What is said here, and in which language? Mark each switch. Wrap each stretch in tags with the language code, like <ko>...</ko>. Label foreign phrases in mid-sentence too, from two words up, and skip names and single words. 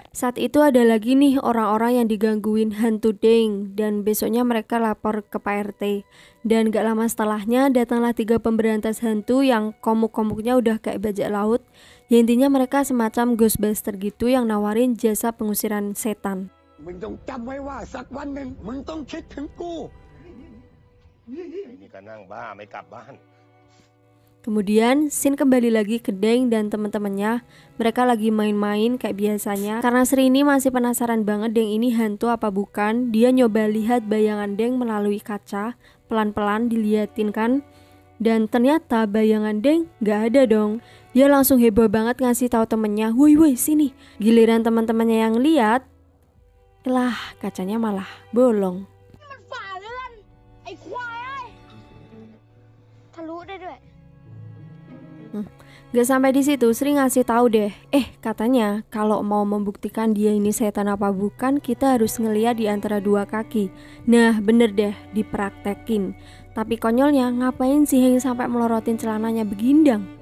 <id>Saat itu ada lagi nih orang-orang yang digangguin hantu Deng dan besoknya mereka lapor ke Pak RT. Dan gak lama setelahnya datanglah 3 pemberantas hantu yang komuk-komuknya udah kayak bajak laut. Ya intinya mereka semacam Ghostbuster gitu yang nawarin jasa pengusiran setan.</id> <th>มึงต้องจำไว้ว่าสักวันหนึ่งมึงต้องคิดถึงกู นี่ก็นั่งบ้าไม่กลับบ้าน</th> <id>Kemudian Sin kembali lagi ke Deng dan teman-temannya. Mereka lagi main-main kayak biasanya. Karena Sri ini masih penasaran banget Deng ini hantu apa bukan. Dia nyoba lihat bayangan Deng melalui kaca. Pelan-pelan diliatin kan. Dan ternyata bayangan Deng gak ada dong. Dia langsung heboh banget ngasih tahu temennya, woi sini. Giliran teman-temannya yang lihat, lah kacanya malah bolong.</id> <th>มันฝ่าเลื่อนไอ้ควายเอ้ยทะลุได้ด้วย</th> <id>Gak sampai di situ, Sri ngasih tahu deh. Katanya kalau mau membuktikan dia ini setan apa bukan, kita harus ngeliat di antara 2 kaki. Nah, bener deh, dipraktekin. Tapi konyolnya, ngapain sih Heng sampai melorotin celananya begindang?</id>